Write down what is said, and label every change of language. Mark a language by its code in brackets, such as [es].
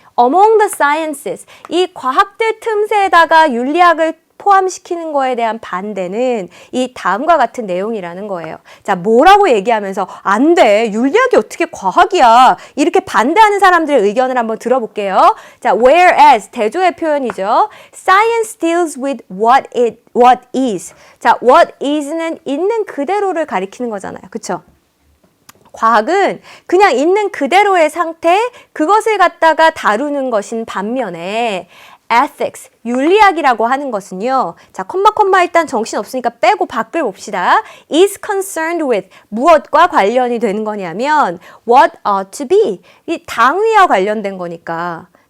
[en] Among the sciences, [ko] 이 과학들 틈새에다가 윤리학을 포함시키는 거에 대한 반대는 이 다음과 같은 내용이라는 거예요. 자, 뭐라고 얘기하면서 안 돼, 윤리학이 어떻게 과학이야, 이렇게 반대하는 사람들의 의견을 한번 들어볼게요. 자, whereas 대조의 표현이죠. [en] Science deals with what is. [ko] 자, what is는 있는 그대로를 가리키는 거잖아요. 그쵸? 과학은 그냥 있는 그대로의 상태, 그것을 갖다가 다루는 것인 반면에 ethics, 윤리학이라고 하는 것은요. 자, 콤마 일단 정신 없으니까 빼고 밖을 봅시다. [en] is concerned with, [ko] 무엇과 관련이 되는 거냐면 [en] what ought to be, [ko] 이 당위와 관련된 거니까.